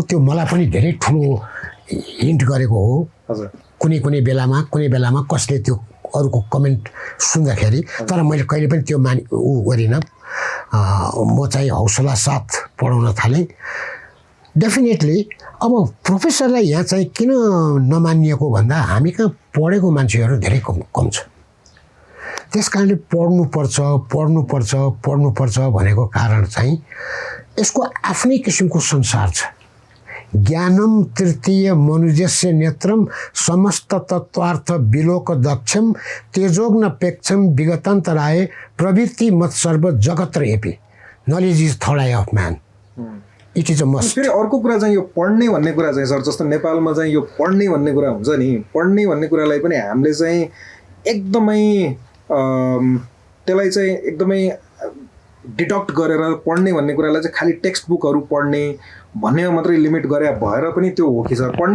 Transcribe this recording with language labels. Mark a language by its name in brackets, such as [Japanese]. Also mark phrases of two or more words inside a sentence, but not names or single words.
[Nepali] त्यो मलाई पनि धेरै ठुलो हिन्ट गरेको हो कुनै बेलामा कसले त्यो अरूको कमेन्ट सुन्दाखेरि तर मैले कहिले पनि त्यो ऊ गरिनँ म चाहिँ हौसला साथ पढाउन थालेँ डेफिनेटली अब प्रोफेसरलाई यहाँ चाहिँ किन नमानिएको भन्दा हामी कहाँ पढेको मान्छेहरू धेरै कम छ त्यस कारणले पढ्नुपर्छ भनेको कारण चाहिँ यसको आफ्नै किसिमको संसार छ [Sanskrit] ज्ञानम तृतीय मनुजस्य नेत्रम समस्त तत्वार्थ विलोक दक्षम तेजोग्नपेक्षम विगतन्तराय प्रवृत्ति मत सर्व जगत रेपी [English] knowledge is third eye of man it is a must [Nepali] फेरि अर्को कुरा चाहिँ यो पढ्ने भन्ने कुरा चाहिँ सर जस्तो नेपालमा चाहिँ यो पढ्ने भन्ने कुरा हुन्छ नि पढ्ने भन्ने कुरालाई पनि हामीले चाहिँ एकदमै त्यसलाई चाहिँ एकदमै डिडक्ट गरेर पढ्ने भन्ने कुरालाई चाहिँ खालि [English] text bookहरू [Nepali] पढ्ने भन्ने मात्रै लिमिट गरे भएर पनि त्यो हो कि सर पढ्ने